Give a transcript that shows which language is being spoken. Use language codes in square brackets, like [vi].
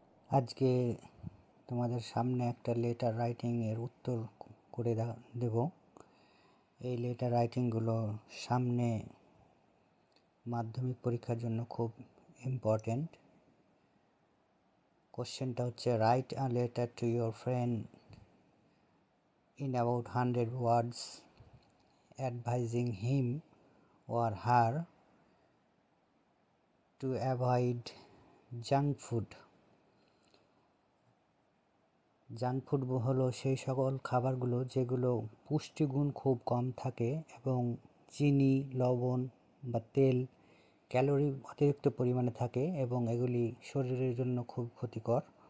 [bn] আজকে তোমাদের সামনে একটা লেটার রাইটিং এর উত্তর করে দেব। এই লেটার রাইটিংগুলো সামনে মাধ্যমিক পরীক্ষার জন্য খুব ইম্পর্টেন্ট। কোশ্চেনটা হচ্ছে, [en] Write a letter to your friend in about 100 words advising him or her to avoid junk food. [bn] Junk food হলো সেই সকল খাবারগুলো যেগুলো পুষ্টিগুণ খুব কম থাকে এবং চিনি, লবণ বা তেল, ক্যালোরি অতিরিক্ত পরিমাণে থাকে এবং এগুলি শরীরের জন্য খুব ক্ষতিকর।